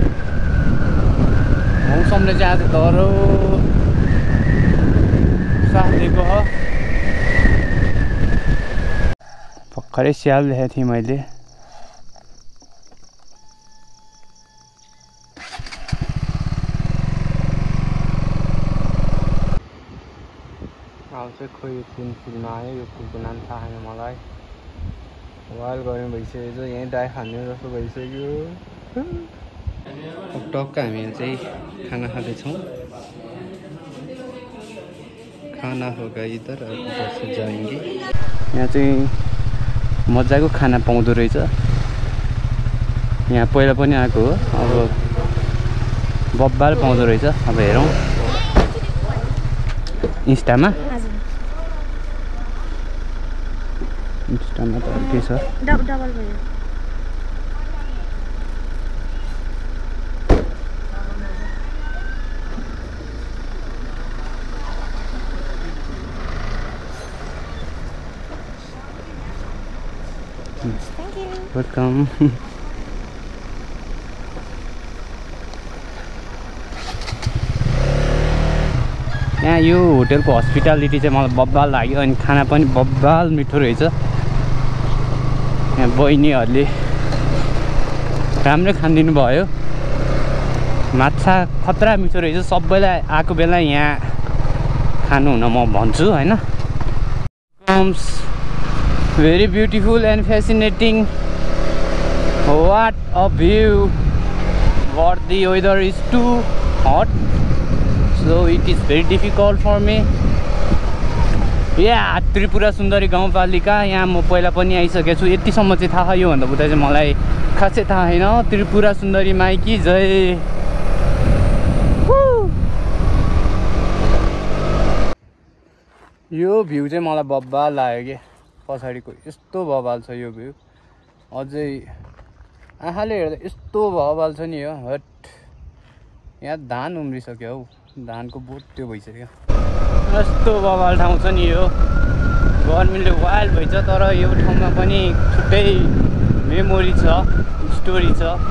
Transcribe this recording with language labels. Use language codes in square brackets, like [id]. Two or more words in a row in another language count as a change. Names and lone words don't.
[ne] मौसमले चाहिँ आज डह्रो साथ दिएको हो भर्खरै स्याल देखेको थिएँ मैले अब चाहिँ खोइ कुन फुलमा आयो यो फुलको नाम थाहा छैन मलाई वाल गर्नु भइसक्यो यहीँ दाइ खाने जस्तो भइसक्यो अब टक्क हामी चाहिँ खाना खाँदैछौँ [hi] खाना होगा इधर उधर से जाएंगे [ne] यहाँ चाहिँ मजाको खाना पाउँदो रहेछ यहाँ पहिला पनि आएको हो अब बब्बाल पाउँदो रहेछ अब हेरौँ इन्स्टामा हजुर इन्स्टामा त के छ डबल भयो [en] Thank you. [ne] वेलकम यहाँ यो होटेलको हस्पिटालिटी चाहिँ मलाई बब्बाल लाग्यो अनि खाना पनि बब्बाल मिठो रहेछ यहाँ बहिनीहरूले राम्रै खानिदिनु भयो माछा खतरा मिठो रहेछ सबैलाई आएको बेला यहाँ खानु हुन म भन्छु हैन [en] comes very beautiful and fascinating what a view but the weather is too hot so it is very difficult for me [ne] त्रिपुरा सुन्दरी गाउँपालिका यहाँ म पहिला पनि आइसकेको छु यतिसम्म चाहिँ थाहा यो भन्दा बुझ्दा चाहिँ मलाई खासै थाहा छैन त्रिपुरा सुन्दरी माइकी जय यो भ्यू चाहिँ मलाई बब्बाल लाग्यो कि पछाडिको यस्तो बब्बाल छ यो भ्यू अझै आँखाले हेर्दा यस्तो बब्बाल छ नि यो हट यहाँ धान उम्रिसक्यो हौ धानको बोट त्यो भइसक्यो यस्तो बबाल ठाउँ छ नि यो गर्मीले वाइल्ड भइछ तर यो ठाउँमा पनि छुट्टै मेमोरी छ स्टोरी छ